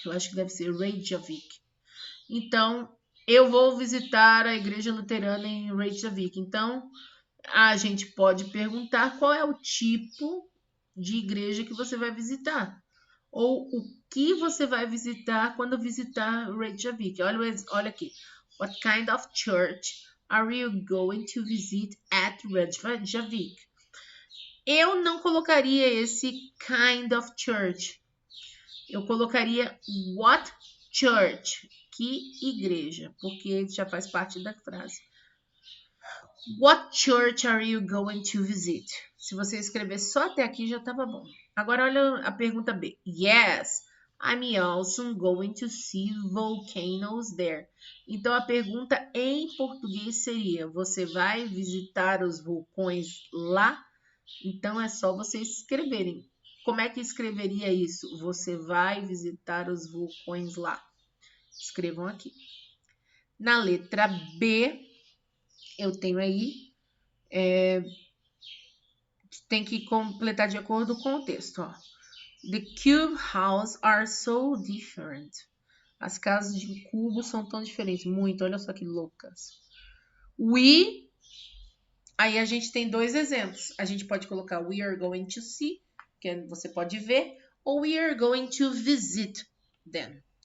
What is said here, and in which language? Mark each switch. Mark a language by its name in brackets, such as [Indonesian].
[Portuguese] Eu acho que deve ser Reykjavik. Então, eu vou visitar a igreja luterana em Reykjavik. Então, a gente pode perguntar qual é o tipo de igreja que você vai visitar. Ou o que você vai visitar quando visitar Reykjavik. Olha aqui. [English] What kind of church are you going to visit at Reykjavik? [Portuguese] Eu não colocaria esse [English] kind of church. [Portuguese] Eu colocaria [English] what church? [Portuguese] Que igreja? Porque já faz parte da frase. [English] What church are you going to visit? [Portuguese] Se você escrever só até aqui já estava bom. Agora olha a pergunta B. [English] Yes, I'm also going to see volcanoes there. [Portuguese] Então a pergunta em português seria: você vai visitar os vulcões lá? Então é só vocês escreverem. Como é que escreveria isso? Você vai visitar os vulcões lá. Escrevam aqui. Na letra B, eu tenho aí, tem que completar de acordo com o texto. Ó. [English] The cube houses are so different. [Portuguese] As casas de cubo são tão diferentes. Muito, olha só que loucas. Aí a gente tem dois exemplos. A gente pode colocar [English] we are going to see, [Portuguese] que você pode ver, ou [English] we are going to visit them.